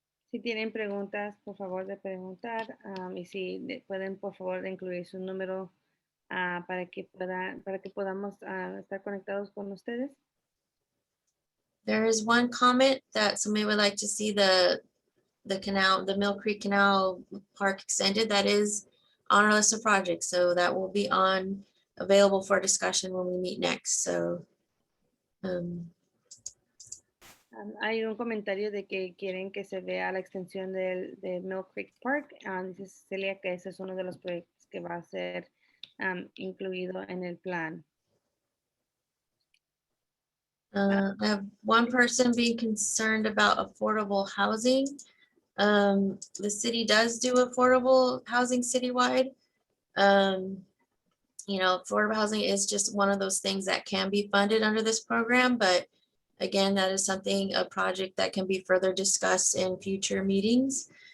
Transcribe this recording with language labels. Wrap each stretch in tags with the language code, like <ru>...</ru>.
<es>Si tienen preguntas, por favor de preguntar, y si pueden, por favor, de incluir su número para que podamos estar conectados con ustedes.</es> <en>There is one comment that somebody would like to see the canal, the Mill Creek Canal Park extended. That is on our list of projects, so that will be available for discussion when we meet next. So</en> <es>hay un comentario de que quieren que se vea la extensión de Mill Creek Park. Dice Cecilia que ese es uno de los proyectos que va a ser incluido en el plan.</es> <en>I have one person being concerned about affordable housing. The city does do affordable housing citywide. Affordable housing is just one of those things that can be funded under this program, but again, that is a project that can be further discussed in future meetings.</en>